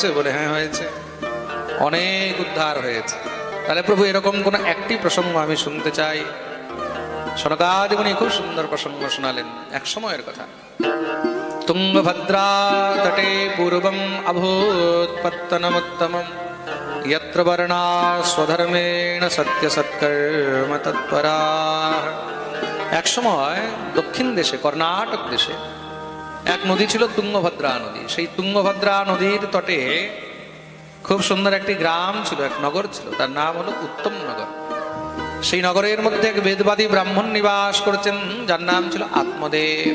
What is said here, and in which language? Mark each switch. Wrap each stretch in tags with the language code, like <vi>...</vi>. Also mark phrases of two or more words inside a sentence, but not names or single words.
<bn>বলে হ্যাঁ হয়েছে, অনেক উদ্ধার হয়েছে। তাহলে প্রভু এরকম কোন একটি প্রসঙ্গ আমি শুনতে চাই। সনকাদি মুনি খুব সুন্দর প্রসঙ্গ শোনালেন। এক সময়ের কথা,</bn> <sa>তুঙ্গভদ্রা তটে পূর্বম অভূত পত্তনমুত্তমম यत्र वर्णा स्वधर्मेण सत्य सत्कर्म तत्परा।</sa> <bn>এক সময় দক্ষিণ দেশে, কর্ণাটক দেশে এক নদী ছিল, তুঙ্গভদ্রা নদী। সেই তুঙ্গভদ্রা নদীর তটে খুব সুন্দর একটি গ্রাম ছিল, এক নগর ছিল, তার নাম হলো উত্তম নগর। সেই নগরের মধ্যে এক বেদবাদী ব্রাহ্মণ নিবাস করছেন, যার নাম ছিল আত্মদেব।</bn>